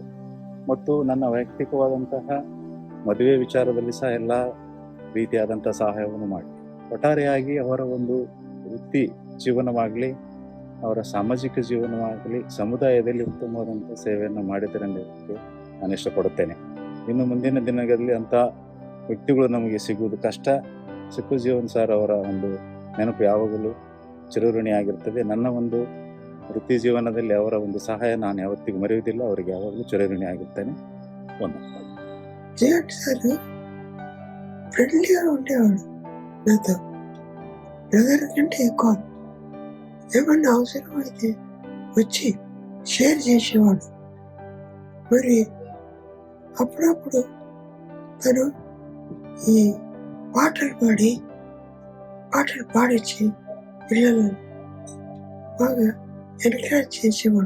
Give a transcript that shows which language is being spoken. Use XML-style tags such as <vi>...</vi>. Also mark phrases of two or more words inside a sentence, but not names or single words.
<kn>ಮತ್ತು ನನ್ನ ವೈಯಕ್ತಿಕವಾದಂತಹ ಮದುವೆ ವಿಚಾರದಲ್ಲಿ ಸಹ ಎಲ್ಲ ರೀತಿಯಾದಂಥ ಸಹಾಯವನ್ನು ಮಾಡಿ, ಒಟ್ಟಾರೆಯಾಗಿ ಅವರ ಒಂದು ವೃತ್ತಿ ಜೀವನವಾಗಲಿ, ಅವರ ಸಾಮಾಜಿಕ ಜೀವನವಾಗಲಿ, ಸಮುದಾಯದಲ್ಲಿ ಉತ್ತಮವಾದಂಥ ಸೇವೆಯನ್ನು ಮಾಡಿದ್ದಾರೆ ಅನ್ನೋದಕ್ಕೆ ನಾನು ಇಷ್ಟಪಡುತ್ತೇನೆ. ಇನ್ನು ಮುಂದಿನ ದಿನಗಳಲ್ಲಿ ಅಂಥ ವ್ಯಕ್ತಿಗಳು ನಮಗೆ ಸಿಗುವುದು ಕಷ್ಟ. ಸುಖಜೀವನ್ ಸರ್ ಅವರ ಒಂದು ನೆನಪು ಯಾವಾಗಲೂ ಚಿರಋಣಿಯಾಗಿರ್ತದೆ. ನನ್ನ ಒಂದು ವೃತ್ತಿ ಜೀವನದಲ್ಲಿ ಅವರ ಒಂದು ಸಹಾಯ ನಾನು ಯಾವತ್ತಿಗೂ ಮರೆಯುವುದಿಲ್ಲ. ಅವರಿಗೆ ಯಾವಾಗಲೂ చిరಋಣಿಯಾಗಿರ್ತೇನೆ.</kn> <te>సార్ ఫ్రెండ్లీగా ఉండేవాడు నాతో. బ్రదర్ కంటే ఎక్కువ. ఏమన్నా అవసరం అయితే వచ్చి షేర్ చేసేవాడు. మరి అప్పుడప్పుడు తను ఈ పాటలు పాడించి పిల్లలను బాగా ఎంకరేజ్ చేసేవాడు.</te>